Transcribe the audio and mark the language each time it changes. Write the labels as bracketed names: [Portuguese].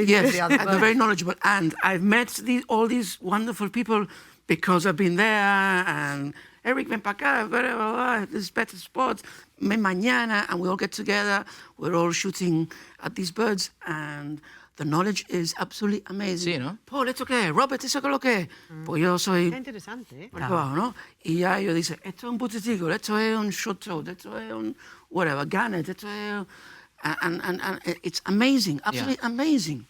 [English] Yes, and they're very knowledgeable. And I've met all these wonderful people because I've been there. And Eric, [Spanish] ven pa' acá, [English] this is better sports. Mañana, and we all get together. We're all shooting at these birds, and the knowledge is absolutely amazing. [Spanish] Sí, ¿no? Paul, ¿esto qué es? Robert, ¿eso qué es lo que es? Pues yo soy... Qué interesante, ¿eh? por abajo, ¿no? Y ya ellos dicen, esto es un butetico, esto es un [English] short throat, [Spanish] esto es un whatever, gannet, esto es... [English] And it's amazing, absolutely amazing.